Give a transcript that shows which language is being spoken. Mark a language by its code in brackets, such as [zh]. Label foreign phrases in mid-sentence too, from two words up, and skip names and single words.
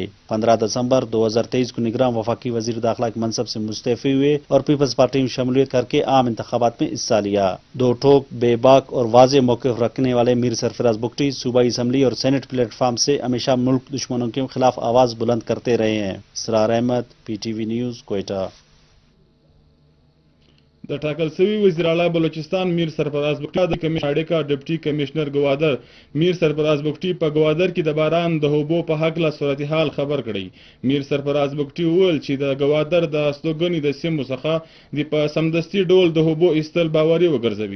[ur] 15 دسمبر 2023 کو نگران وفاقی وزیر داخلہ کے منصب سے مستعفی ہوئے اور پیپلز پارٹی میں شمولیت کر کے عام انتخابات میں حصہ لیا. 2 ٹھوک بے باک اور واضح موقف رکھنے والے میر سرفراز بگٹی صوبائی اسمبلی اور سینٹ پلیٹ فارم سے ہمیشہ ملک دشمنوں کے خلاف آواز بلند کرتے رہے ہیں. اسرار احمد PTV نیوز کوئٹہ. [ps] د ټاکل شوي وزیر اعلی بلوچستان میر سرفراز بګټي د کمیشنر کا ډیپټي کمشنر ګوادر میر سرفراز بګټي په ګوادر کې د باران د هوبو په حق له صورتحال خبر کړی. میر سرفراز بګټي وویل چې د ګوادر د استوګنې د سیمو څخه د په سمدستي ډول د هوبو ایستل باوري وګرځوي.